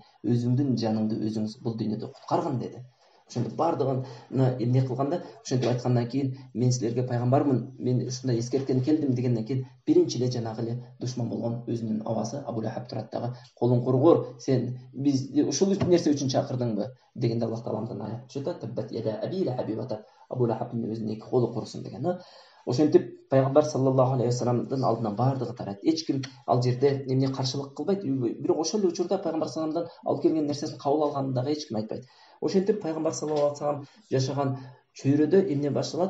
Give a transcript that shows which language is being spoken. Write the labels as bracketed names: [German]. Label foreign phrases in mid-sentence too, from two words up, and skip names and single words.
[Kyrgyz] Өзүңдүн жаныңды өзүң бул дүйнөдө куткаргын деди. Ошондо бардыгын эмне кылганда, ошентип айткандан кийин: мен силерге пайгамбармын, мен ушундай эскерткени келдим дегенден кийин биринчи эле жанагы эле душман болгон өзүнүн абасы Абу Лахаб турат дагы: колуң кургур, сен бизди ушул нерсе үчүн чакырдыңбы дегенде Аллах Тааламдан аят түшөт: [Arabic] تبت يدا أبي لهب وتب. [Kyrgyz] Абу Лахабтын өзүнүн эки колу курусун деген. Ошентип пайгамбар [Arabic] صلى الله عليه وسلم [Kyrgyz] алдынан бардыгы тарайт. Эч ким ал жерде эмне каршылык кылбайт. Бирок ошол эле учурда пайгамбар [Arabic] صلى الله عليه [Kyrgyz] алып келген нерсесин кабыл алганын дагы эч ким айтпайт. Ошентип пайгамбар [Arabic] صلى الله عليه وسلم [Kyrgyz] жашаган чөйрөдө эмне башталат?